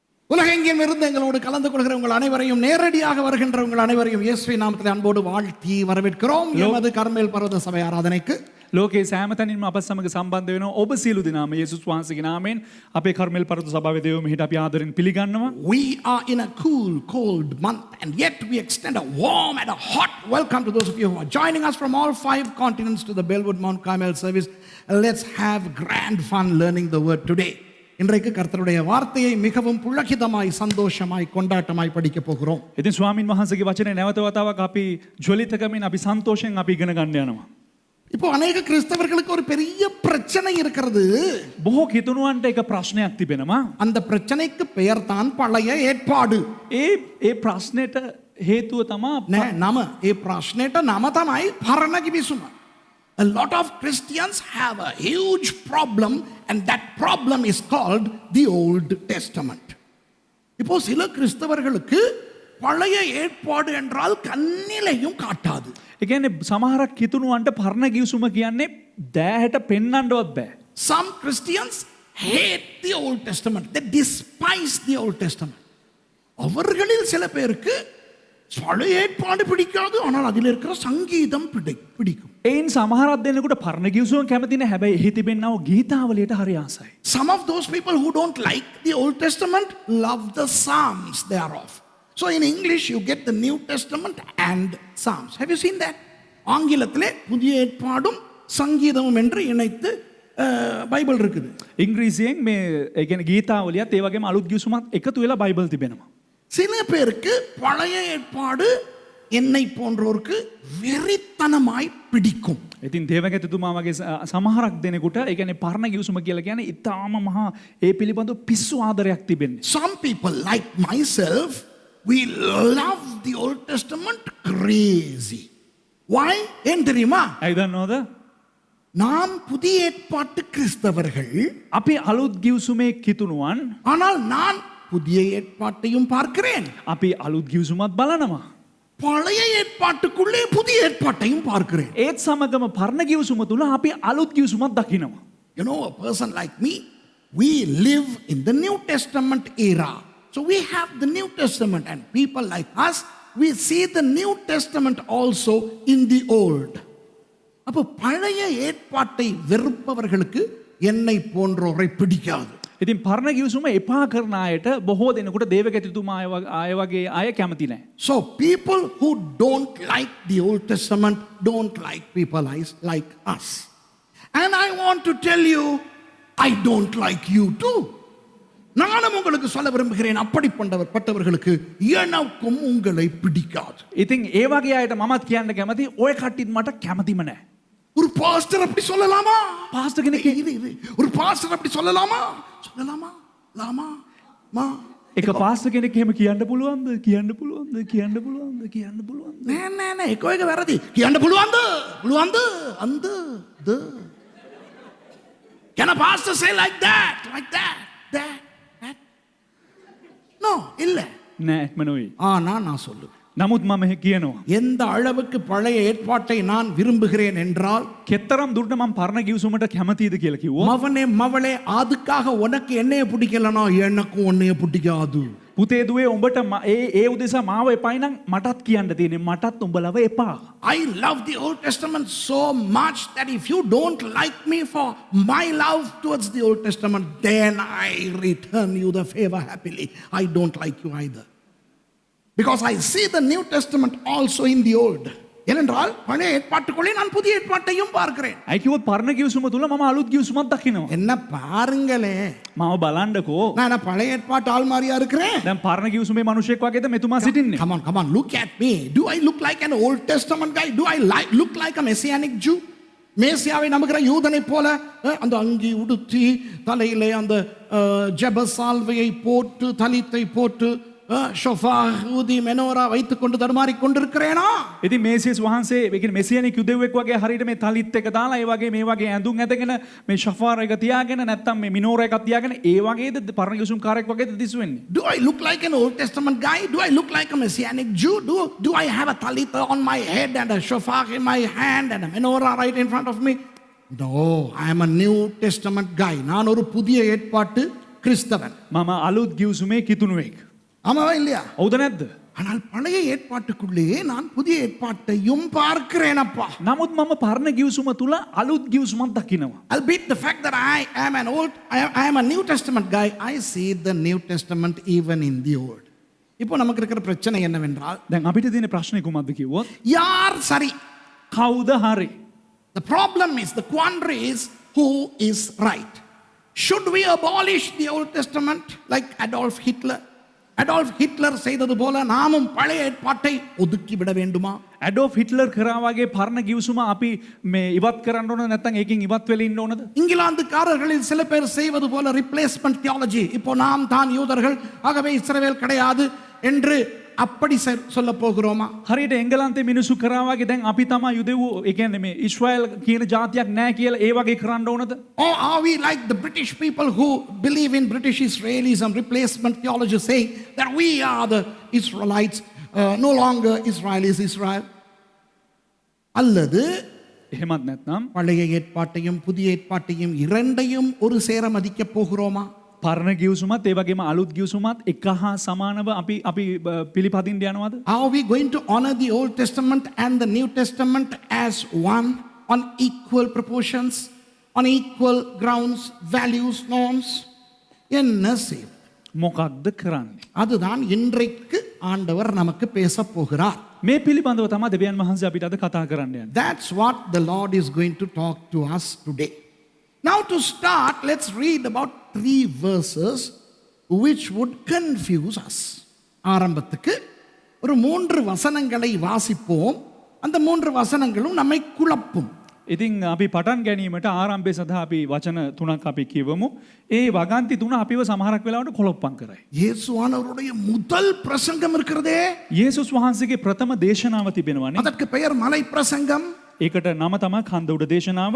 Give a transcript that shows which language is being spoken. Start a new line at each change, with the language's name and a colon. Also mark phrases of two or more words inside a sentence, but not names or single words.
Tamil: உலகெங்கிலும் இருந்து எங்களோடு கலந்து கொள்கிற உங்கள் அனைவரையும், நேரடியாக வருகின்ற உங்கள் அனைவரையும் இயேசுவின் நாமத்தில் அன்போடு வாழ்த்தி வரவேற்கிறோம் எமது கர்மேல் பர்வத சபை ආරාධනයක.
Sinhala: ලෝකයේ සෑම තැනින්ම අප සමග සම්බන්ධ වෙනවා. ඔබ සියලු දෙනාම යේසුස් වහන්සේගේ නාමයෙන් අපේ කර්මෙල් පරත සභාවේ දේව මෙහිට අපි ආදරෙන් පිළිගන්නවා.
English: We are in a cool, cold month, and yet we extend a warm and a hot welcome to those of you who are joining us from all 5 continents to the Bellwood Mount Carmel service. Let's have grand fun learning the word today.
Tamil: இன்றைக்கு கர்த்தருடைய வார்த்தையை மிகவும் புளகிதமாய், சந்தோஷமாய், கொண்டாட்டமாய் படிக்க போகிறோம்.
Sinhala: ඉතින් ස්වාමින් වහන්සේගේ වචනේ නැවත වතාවක් අපි ජොලිතකමින් අපි සන්තෝෂයෙන් අපි ඉගෙන ගන්න යනවා.
Tamil: இப்போ அநேக கிறிஸ்தவர்களுக்கு ஒரு பெரிய பிரச்சனை இருக்கிறது.
Sinhala: බොහෝ කිතුණුවන්ට එක ප්‍රශ්නයක් තිබෙනවා.
Tamil: அந்த பிரச்சனைக்கு பெயர் தான் பழைய ஏற்பாடு.
Sinhala: ඒ ප්‍රශ්නෙට හේතුව තමා නම ඒ ප්‍රශ්නෙට නම තමයි පරණ කිවිසුම.
English: A lot of Christians have a huge problem, and that problem is called the Old Testament.
Tamil: இப்போ சில கிறிஸ்தவர்களுக்கு பழைய ஏற்பாடு என்றால் கண்ணிலையும் காட்டாது.
Sinhala: ඒ කියන්නේ සමහරක් කිතුණුවන්ට පරණ ගිවිසුම කියන්නේ දෑහැට පෙන්වන්නවත් බෑ.
English: Some Christians hate the Old Testament. They despise the Old Testament.
Tamil: அவர்களில் சில பேருக்கு பழைய ஏற்பாடு பிடிக்காது, ஆனால் அதில் இருக்கிற சங்கீதம் பிடிக்கும்.
Sinhala: එයින් සමහරක් දෙනෙකුට පරණ ගිවිසුම කැමති නැහැ. හැබැයි එහි තිබෙනව ගීතාවලියට හරි ආසයි.
English: Some of those people who don't like the Old Testament love the Psalms thereof. So in English you get the New Testament and Psalms. Have you seen that?
Tamil: ஆங்கிலத்திலே புதிய ஏற்பாடும் சங்கீதமும் என்று இணைத்து பைபிள் இருக்குது.
Sinhala: ඉංග්‍රීසියෙන් මේ ඒ කියන්නේ ගීතාවලියත් ඒ වගේම අලුත් ගිවිසුමත් එකතු වෙලා බයිබල් තිබෙනවා.
Tamil: சில பேருக்கு பழைய ஏற்பாடு என்னை போன்றோருக்கு வெறித்தனமாய் பிடிக்கும்.
Sinhala: ඉතින් දේවගැතිතුමා වගේ සමහරක් දෙනෙකුට ඒ කියන්නේ පරණ ගිවිසුම කියලා කියන්නේ ඊටාම මහා ඒ පිළිබඳව පිස්සු ආදරයක් තිබෙන්නේ.
English: Some people like myself, we love the Old Testament crazy. Why?
Tamil: ஏன் தெரியுமா?
Sinhala: ඇයි දන්නවද?
Tamil: நாம் புதிய ஏற்பாட்டு கிறிஸ்தவர்கள்,
Sinhala: අපි අලුත් ගිවිසුමේ කිතුණුවන්,
Tamil: ஆனால் நான் புதிய ஏற்பாட்டையும் பார்க்கிறேன்.
Sinhala: අපි අලුත් ගිවිසුමත් බලනවා.
Tamil: பழைய ஏற்பாட்டுக்குள்ளே புதிய ஏற்பாட்டையும் பார்க்கிறேன்.
Sinhala: ඒත් සමගම පරණ ගිවිසුම තුල අපි අලුත් ගිවිසුමත් දකිනවා.
English: You know, a person like me, we live in the New Testament era. So we have the New Testament, and people like us, we see the New Testament also in the Old.
Tamil: அப்போ பழைய ஏற்பாட்டை வெறுப்பவர்களுக்கு என்னை போன்றோரை பிடிக்காது.
Sinhala: ඉතින් පරණ ගිවිසුම එපා කරන අයට බොහෝ දෙනෙකුට දේවගැතිතුමා අය වගේ අය කැමති නැහැ.
English: So people who don't like the Old Testament don't like people like us. And I want to tell you, I don't like you too.
Tamil: நானும் உங்களுக்கு சொல்ல விரும்புகிறேன், அப்படிப்பட்டவர்களுக்கு எனக்கும் உங்களை பிடிக்காது.
Sinhala: ඉතින් ඒ වගේ අයට මමත් කියන්න කැමති, ඔය කට්ටියත් මට කැමතිම නැහැ.
Tamil: ஒரு பாஸ்டர் அப்படி சொல்லலாமா?
Sinhala: පාස්ටර් කෙනෙක්
Tamil: ஒரு பாஸ்டர் அப்படி சொல்லலாமா? லாமா மா
Sinhala: එක පාස්ටර් කෙනෙක් එහෙම කියන්න පුළුවන්ද? කියන්න පුළුවන්ද? නෑ ඒක වැරදි. කියන්න පුළුවන්ද? අන්ද ද.
English: Can a pastor say like that? No,
Tamil: இல்ல.
Sinhala: නෑ එහෙම නෙවෙයි.
Tamil: நான் சொல்லுவேன்.
Sinhala: නමුත් මම කියනවා,
Tamil: எந்த அளவுக்கு பழைய ஏற்பாட்டை நான் விரும்புகிறேன் என்றால்,
Sinhala: කෙතරම් දුරට මම පරණ ගිවිසුමට කැමතිද කියලා කිව්වොත්,
Tamil: மவனே மவளே, அதுக்காக உனக்கு என்னைய பிடிக்கலனா எனக்கும் உன்னைய பிடிக்காது.
Sinhala: පුතේ දුවේ උඹට ඒ උදෙසා මාව එපයි නම් මටත් කියන්න තියෙන්නේ, මටත් උඹලව එපා.
English: I love the Old Testament so much that if you don't like me for my love towards the Old Testament, then I return you the favor happily. I don't like you either. Because I see the New Testament also in the Old.
Tamil: ஏனென்றால் பழைய ஏற்பாட்டுக்குள்ளே நான் புதிய ஏற்பாட்டையும் பார்க்கிறேன்.
Sinhala: අයි කිව්වොත් පරණ ගිවිසුම තුල මම අලුත් ගිවිසුමක් දකිනවා.
Tamil: என்ன பாருங்களே,
Sinhala: මාව බලන්නකෝ.
Tamil: நான் பழைய ஏற்பாட்டு ஆள்மாரியா இருக்கிறேன்.
Sinhala: දැන් පරණ ගිවිසුමේ මිනිහෙක් වගේද මෙතුමා සිටින්නේ?
English: Come on, look at me. Do I look like an Old Testament guy? Do I look like a Messianic Jew?
Tamil: மேசியாவை நம்புகிற யூதனை போல அந்த அங்கி உடுத்தி தலையிலே அந்த ஜெப சால்வையை போட்டு தலித்தை போட்டு ஷோஃபார் ஊதி மெனோரா வைத்துக் கொண்டு தடுமாறி கொண்டிருக்கிறேனா?
Sinhala: ඉතින් මේසියස් වහන්සේ ඒ කියන්නේ මෙසියානික් යුදෙව්වෙක් වගේ හරියට මේ තලිත් එක දාලා ඒ වගේ මේ වගේ ඇඳුම් ඇඳගෙන මේ ෂෆාර් එක තියාගෙන නැත්තම් මේ මිනෝරා එකක් තියාගෙන ඒ වගේද පරණ ගිවිසුම් කාර්යයක් වගේද දිස් වෙන්නේ?
English: Do I look like an Old Testament guy? Do I look like a Messianic Jew? Do I have a talit on my head and a shofar in my hand and a menorah right in front of me? No, I am a New Testament guy.
Tamil: நான் ஒரு புதிய ஏற்பாட்டு கிறிஸ்தவன்.
Sinhala: මම අලුත් ගිවිසුමේ කිතුණුවෙක්.
Tamil: ஆமாவா இல்லையா?
Sinhala: හවුද නැද්ද?
Tamil: ஆனால் பழைய ஏற்பாட்டுக்குள்ளேயே நான் புதிய ஏற்பாட்டையும் பார்க்கிறேன் அப்பா.
Sinhala: නමුත් මම පරණ ගිවිසුම තුල අලුත් ගිවිසුමක් දකිනවා.
English: Albeit the fact that I am a New Testament guy, I see the New Testament even in the Old.
Tamil: இப்போ நமக்கு இருக்கிற பிரச்சனை என்னவென்றால்,
Sinhala: දැන් අපිට තියෙන ප්‍රශ්නේ කුමක්ද කිව්වොත්
Tamil: யார் சரி?
Sinhala: කවුද හරි?
English: The problem is, the quandary is, who is right? Should we abolish the Old Testament like Adolf Hitler?
Tamil: Adolf Hitler செய்தது போல நாமும் பழைய ஏற்பாட்டை ஒதுக்கி விட வேண்டுமா?
Sinhala: ඇඩෝෆ් හිට්ලර් කරා වගේ පරණ ගිවිසුම අපි මේ ඉවත් කරන්න ඕන නැත්නම් ඒකෙන් ඉවත් වෙලා ඉන්න ඕනද?
Tamil: இங்கிலாந்துக்காரர்களில் சில பேர் செய்வது போல
English: replacement theology,
Tamil: இப்போ நாம் தான் யூதர்கள் ஆகவே இஸ்ரவேல் கிடையாது என்று அப்படி சொல்ல போகிறோமா?
Sinhala: හරියට එංගලන්තේ මිනිස්සු කරා වගේ දැන් අපි තමයි යුදෙව්වෝ, ඒ කියන්නේ මේ ඊශ්‍රායල් කියන ජාතියක් නැහැ කියලා ඒ වගේ කරන්න ඕනද?
English: Or are we like the British people who believe in British Israelism, replacement theology, saying that we are the Israelites, no longer Israel is Israel?
Tamil: அல்லது
Sinhala: එහෙමත් නැත්නම්
Tamil: பழைய ஏற்பாட்டையும் புதிய ஏற்பாட்டையும் இரண்டையும் ஒரு சேர மதிக்க போகிறோமா?
Sinhala: පරණ ගිවිසුමත් ඒ වගේම අලුත් ගිවිසුමත් එක හා සමානව අපි පිළිපදින්න යනවද?
English: Are we going to honor the Old Testament and the New Testament as one, on equal proportions, on equal grounds, values, norms?
Tamil: என்ன செய்யும்?
Sinhala: මොකක්ද කරන්නේ?
Tamil: அதுதான் இன்றைக்கு ஆண்டவர் நமக்கு பேச போகிறார்.
Sinhala: මේ පිළිබඳව තමයි දෙවියන් වහන්සේ අපිට අද කතා කරන්න යන්නේ.
English: That's what the Lord is going to talk to us today. Now to start, let's read about 3 verses which would confuse us.
Tamil: ஆரம்பத்துக்கு ஒரு 3 வசனங்களை வாசிப்போம். அந்த 3 வசனங்களும் நம்மை குழப்பும்.
Sinhala: ඉතින් අපි පටන් ගැනීමට ආරම්භය සඳහා අපි වචන 3ක් අපි කියවමු. ඒ වගන්ති 3 අපිව සමහරක් වෙලාවට කොලොප්පම් කරයි.
Tamil: இயேசுவானவருடைய முதல் பிரசங்கம் இருக்கிறதே,
Sinhala: යේසුස් වහන්සේගේ ප්‍රථම දේශනාව තිබෙනවානේ.
Tamil: அதற்கு பெயர் மலை பிரசங்கம்.
Sinhala: ඒකට නම තමයි කන්ද උඩ දේශනාව.